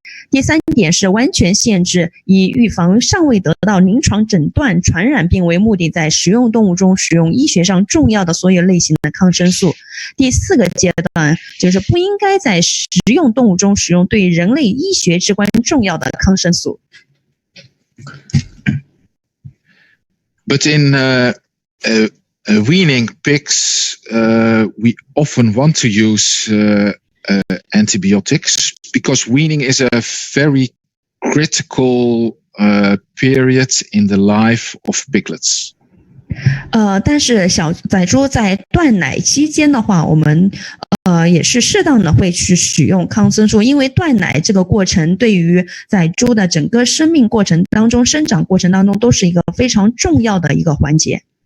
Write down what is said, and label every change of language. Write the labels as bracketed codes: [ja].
[zh] 第3点是完全限制以预防尚未得到临床诊断传染病为目的在食用动物中使用医学上重要的所有类型的抗生素。第4个阶段就是不应该在食用动物中使用对人类医学至关重要的抗生素。 [en] But in weaning pigs, we often want to use antibiotics because weaning is a very critical period in the life of piglets. [zh] 但是小仔猪在断奶期间的话，我们也是适当的会去使用抗生素，因为断奶这个过程对于仔猪的整个生命过程当中、生长过程当中都是一个非常重要的一个环节。